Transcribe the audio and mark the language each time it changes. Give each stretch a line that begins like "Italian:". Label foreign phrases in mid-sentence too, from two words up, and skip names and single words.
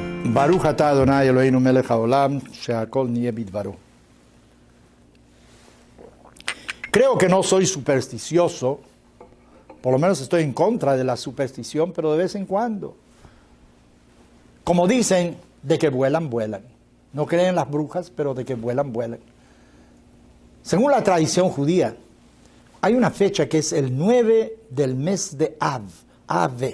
Hebrew: ברוך אתה אדוני אלוהינו מלך העולם, שהכל נהיה בדברו.
Spanish: Creo que no soy supersticioso, por lo menos estoy en contra de la superstición, pero de vez en cuando. Como dicen, de que vuelan, vuelan. No creen en las brujas, pero de que vuelan, vuelan. Según la tradición judía, hay una fecha que es el 9 del mes de Av, Ave.